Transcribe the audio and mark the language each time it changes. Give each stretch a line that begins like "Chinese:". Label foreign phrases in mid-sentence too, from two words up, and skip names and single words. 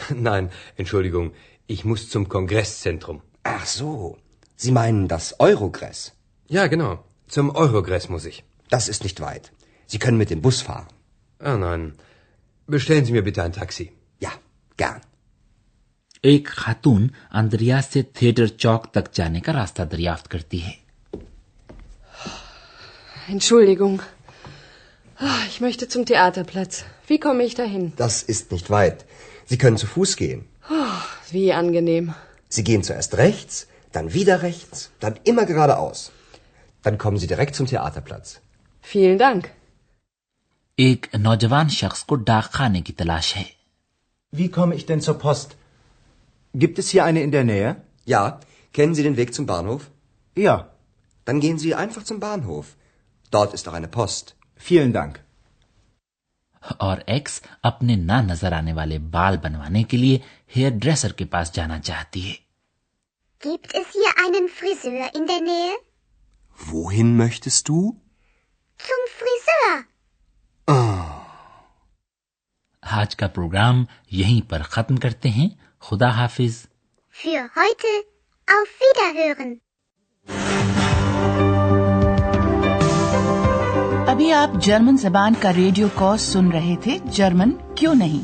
German: Nein, Entschuldigung, ich muss zum Kongresszentrum. Ach so, Sie meinen das Eurogress. Ja, genau, zum Eurogress muss ich. Das ist nicht weit. Sie können mit dem Bus fahren. Ah, nein. Bestellen Sie mir bitte ein Taxi. Ja, gern.
Urdu: ایک خاتون اندریا سے تھیٹر چوک تک جانے کا راستہ دریافت کرتی ہے.
German: Entschuldigung. Ich möchte zum Theaterplatz. Wie komme ich dahin? Das ist nicht weit. Sie können zu Fuß gehen. Wie angenehm. Sie gehen zuerst rechts, dann wieder rechts, dann immer geradeaus. Dann kommen Sie direkt zum Theaterplatz. Vielen Dank.
Urdu: ایک نوجوان شخص کو ڈاک خانے کی تلاش ہے.
German: Wie komme ich denn zur Post? Gibt es hier eine in der Nähe? Ja, kennen Sie den Weg zum Bahnhof? Ja. Dann gehen Sie einfach zum Bahnhof. Dort ist auch eine Post. Vielen Dank.
Urdu: اور ایکس اپنے نہ نظر آنے والے بال بنوانے کے لیے
English: hair dresser
Urdu: کے پاس جانا چاہتی ہے.
German: Gibt es hier einen Friseur in der Nähe? Wohin möchtest du? Zum Friseur.
Urdu: آج کا پروگرام یہیں پر ختم کرتے ہیں. خدا حافظ.
German: Für heute auf Wiederhören.
Urdu: ابھی آپ جرمن زبان کا
English: radio course
Urdu: سن رہے تھے جرمن کیوں نہیں.